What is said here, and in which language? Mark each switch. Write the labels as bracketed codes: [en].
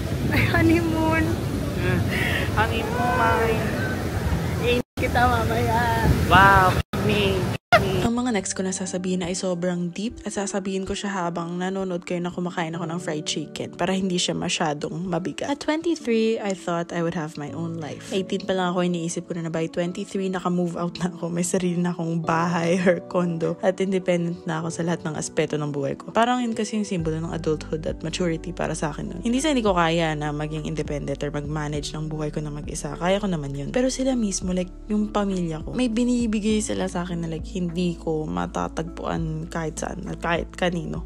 [tl] Ay, honeymoon. [en] Honeymoon, mine. [tl] Kita mamaya. [en] Wow, me. [tl] Ang mga next ko na sasabihin ay sobrang deep at sasabihin ko siya habang nanonood kayo na kumakain ako ng fried chicken para hindi siya masyadong mabigat. [en] At 23, I thought I would have my own life. [tl] 18 pa lang ako, iniisip ko na by 23, naka-move out na ako. May sarili na akong bahay or condo at independent na ako sa lahat ng aspeto ng buhay ko. Parang yun kasi yung simbolo ng adulthood at maturity para sa akin nun. Hindi sa hindi ko kaya na maging independent or mag-manage ng buhay ko na mag-isa. Kaya ko naman yun. Pero sila mismo, like yung pamilya ko, may binibigay sila sa akin na like hindi ko matatagpuan kahit saan at kahit kanino.